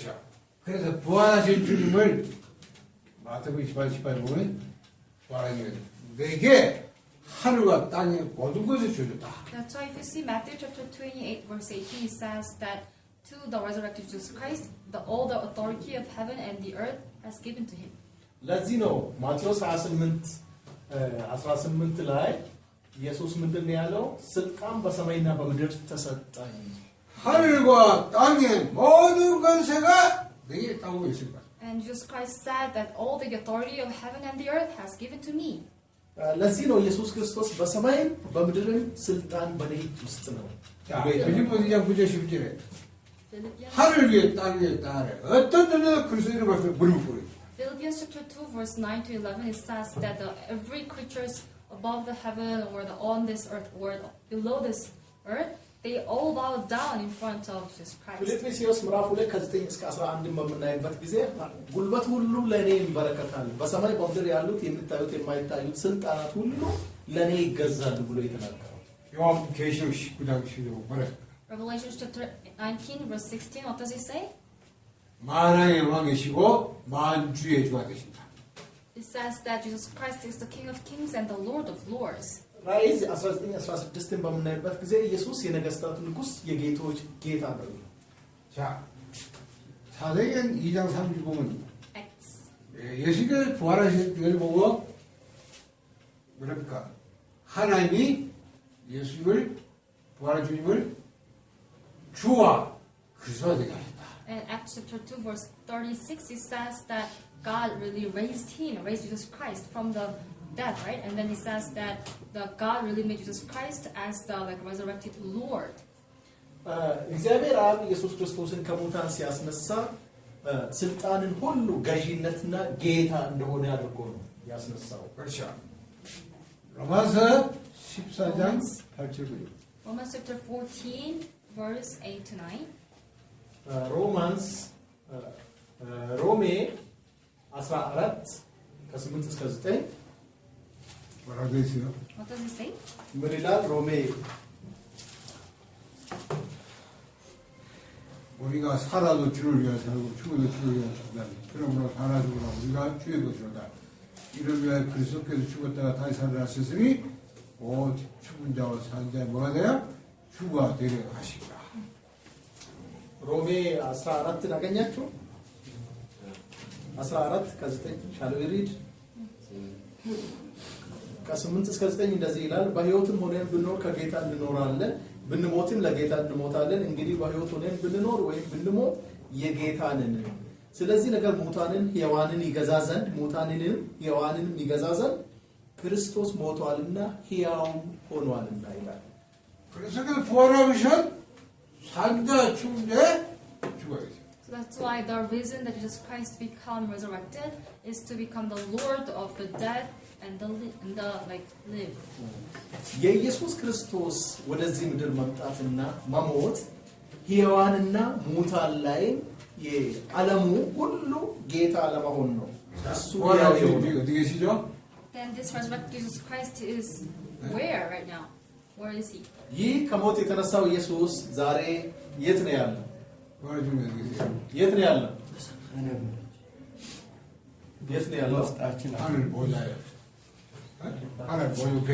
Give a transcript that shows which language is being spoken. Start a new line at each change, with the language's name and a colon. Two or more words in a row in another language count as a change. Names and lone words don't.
Korean: 그래서 부활하신 주님을 마태복음 28 보면 부활하신 내게 하늘과 땅의 모든 것을 주셨다.
English: That's why if you see Matthew chapter 28 verse 18, it says that to the resurrected Jesus Christ, all the authority of heaven and the earth has given to him.
Amharic: ለዚህ ነው ማቴዎስ 28 ላይ ኢየሱስ ምንድነው ያለው? ስልጣን በሰማይና በምድር ተሰጠኝ።
Korean: 하늘과 땅의 모든 권세가 내게 있다고 했습니다.
English: And Jesus Christ said that all the authority of heaven and the earth has given to me.
Amharic: ለዚህ ነው ኢየሱስ ክርስቶስ በሰማይም በምድርም ስልጣን በኔ ውስጥ ነው።
Korean: 자, 빌립보 2장 9절 10절에
English: Philippians
Korean: 하늘 위에 땅 위에 땅 아래 어떤 존재도 그리스도 이름 앞에 무릎 꿇어요.
English: Philippians chapter 2 verse 9 to 11 it says that every creatures above the heaven or on this earth or below this earth, they all bow down in front of Jesus Christ.
Amharic: ፊልጵስዩስ ምዕራፍ 2 ከ9 እስከ 11 በምናይበት ጊዜ ጉልበት ሁሉ ለኔ ይንበረከካል፣ በሰማይ በምድር ያሉት የሚታዩት የማይታዩት ስልጣናት ሁሉ ለኔ ይገዛሉ ብሎ የተናገረው
Korean: 요한계시록 19장 16절 말했습니다.
English: Revelation chapter 19 verse 16, what does it say?
Korean: 만왕의 왕이시고 만주의 주가 되신다.
English: It says that Jesus Christ is the King of Kings and the Lord of Lords.
Amharic: ራእይ 19:16 በምናይበት ጊዜ ኢየሱስ የነገስታት ንጉስ የጌቶች ጌታ ነው።
Korean: 자, 사도행전 2장 3절 보면
English: Acts.
Korean: 예수님께서 부활하신 걸 보고 뭐랍니까? 하나님이 예수님을 부활한 주님을 주와 그리스도가 되게 하셨다.
English: And Acts chapter 2 verse 36 it says that God really raised Jesus Christ from the dead, right? And then it says that God really made Jesus Christ as the resurrected Lord.
Amharic: እግዚአብሔር አብ ኢየሱስ ክርስቶስን ከሙታን ሲያስነሳ ስልጣንን ሁሉ ገዢነትና ጌታ እንደሆነ አድርጎ ነው ያስነሳው።
Korean: 그렇죠. 로마서 14장 8절.
English: Romans chapter 14 verse 8 to 9.
Amharic: ሮሜ 14 ከ8 እስከ 9
Korean: 뭐라고 했어요?
English: What does it say?
Amharic: ምን ይላል? ሮሜ
Korean: 우리가 살아도 주를 위하여 살고 죽어도 주를 위하여 죽는다. 그러므로 살아 죽으나 우리가 주의 것이로다. 이를 위하여 그리스도께서 죽었다가 다시 살아나셨으니 곧 죽은 자와 산 자의 뭐가 돼요? 주가 되려 하시리라.
Amharic: ሮሜ 14 አገኛችሁ? 14 ከ9 ሻለው ይሪድ ከ8 እስከ 9 እንደዚህ ይላል። በሕይወትም ሆነን ብንኖር ከጌታ እንኖራለን፣ ብንሞትም ለጌታ እንሞታለን። እንግዲህ በሕይወት ሆነን ብንኖር ወይም ብንሞት የጌታ ነን። ስለዚህ ነገር ሙታንን ሕያዋንን ይገዛ ዘንድ ሙታንንም ሕያዋንንም ይገዛ ዘንድ ክርስቶስ ሞቷልና ሕያው ሆኗልና ይላል።
Korean: 그리스도께서 부활하신 산자 죽은 자 죽어야 돼.
English: So that's why the reason that Jesus Christ become resurrected is to become the Lord of the dead and the live.
Amharic: የኢየሱስ ክርስቶስ ወደዚህ ምድር መምጣትና መሞት ሕያዋንና ሙታን ላይ የዓለሙ ሁሉ ጌታ ለመሆን ነው። እሱ ያው
Korean: 어디 계시죠?
English: Then this resurrected Jesus Christ is where right now? Where is he?
Amharic: ይህ ከሞት የተነሳው ኢየሱስ ዛሬ የት ነው ያለው?
Korean: 부활 중에 어디 계세요?
Amharic: የት ነው ያለው? የት ነው ያለው?
Korean: 하늘 보좌에. 하늘 보좌에